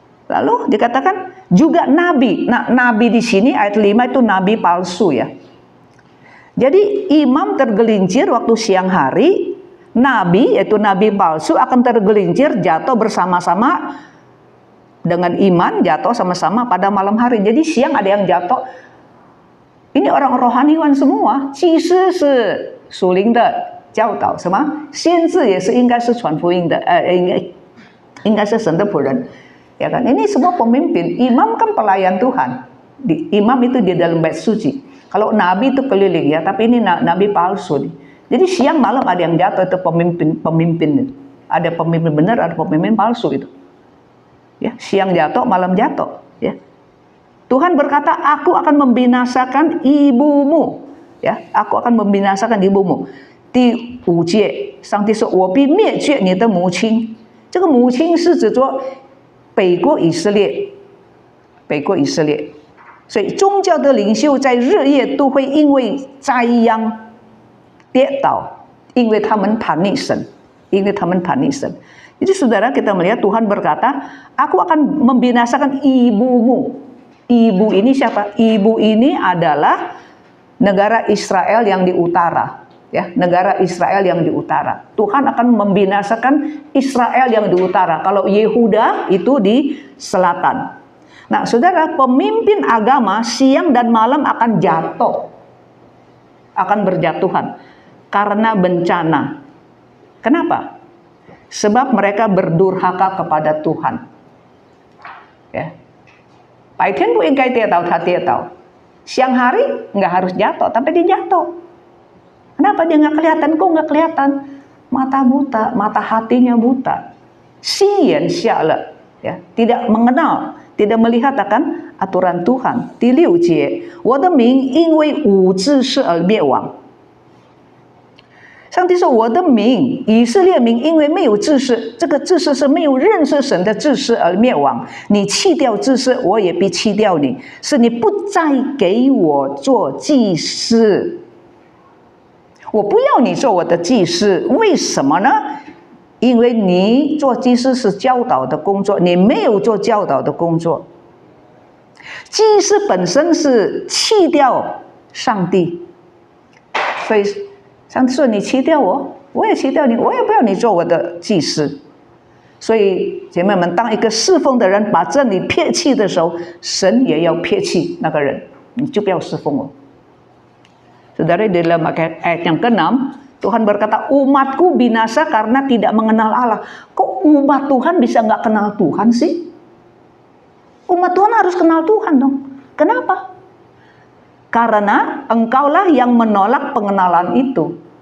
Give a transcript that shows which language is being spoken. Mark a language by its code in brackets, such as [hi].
[id] Lalu dikatakan juga nabi. Nah, nabi di sini ayat 5 itu nabi palsu ya. Jadi imam tergelincir waktu siang hari, nabi yaitu nabi palsu akan tergelincir jatuh bersama-sama dengan iman, jatuh sama-sama pada malam hari. Jadi siang ada yang jatuh. Ini orang rohaniwan semua， [zh] 祭司是属灵的教导，什么？先知也是应该是传福音的，应该是神的仆人， [id] ya kan? Ini semua pemimpin. Imam kan pelayan Tuhan. Imam itu di dalam bait suci. Kalau nabi itu keliling ya, tapi ini nabi palsu nih. Jadi siang malam ada yang jatuh, itu pemimpin. Ada pemimpin benar, ada pemimpin palsu itu. Ya, siang jatuh, malam jatuh, ya. Tuhan berkata, aku akan membinasakan ibumu. Ya, aku akan membinasakan ibumu. [zh] Di 5节，上帝说，我必灭绝你的母亲。这个母亲是指着北国以色列，北国以色列。所以宗教的领袖在日夜都会因为灾殃跌倒，因为他们叛逆神，因为他们叛逆神。 [id] Jadi saudara, kita melihat Tuhan berkata, aku akan membinasakan ibumu. Ibu ini siapa? Ibu ini adalah negara Israel yang di utara, ya, negara Israel yang di utara. Tuhan akan membinasakan Israel yang di utara. Kalau Yehuda itu di selatan. Nah, saudara, pemimpin agama siang dan malam akan jatuh, akan berjatuhan karena bencana. Kenapa? Sebab mereka berdurhaka kepada Tuhan. Ya. [zh] 白天不应该跌倒，他跌倒。 [id] Siang hari nggak harus jatuh, tapi dia jatuh. Kenapa dia nggak kelihatan? Kok nggak kelihatan? Mata buta, mata hatinya buta. [zh] 心眼瞎了, [id] ya, tidak mengenal, tidak melihat akan aturan Tuhan. [zh] Di 6节，我的民因为无知识而灭亡。上帝说：“我的民以色列民因为没有知识，这个知识是没有认识神的知识而灭亡。你弃掉知识，我也必弃掉你，是你不再给我做祭司。我不要你做我的祭司，为什么呢？因为你做祭司是教导的工作，你没有做教导的工作。祭司本身是弃掉上帝，所以。” 上帝说：“你弃掉我，我也弃掉你，我也不要你做我的祭司。” 所以姐妹们，当一个侍奉的人把真理撇弃的时候，神也要撇弃那个人，你就不要侍奉我。 [id] Saudara, di dalam ayat yang ke-6, Tuhan berkata, umatku binasa karena tidak mengenal Allah. Kok umat Tuhan bisa nggak kenal Tuhan sih? Umat Tuhan harus kenal Tuhan dong. Kenapa? Karena engkaulah yang menolak pengenalan itu.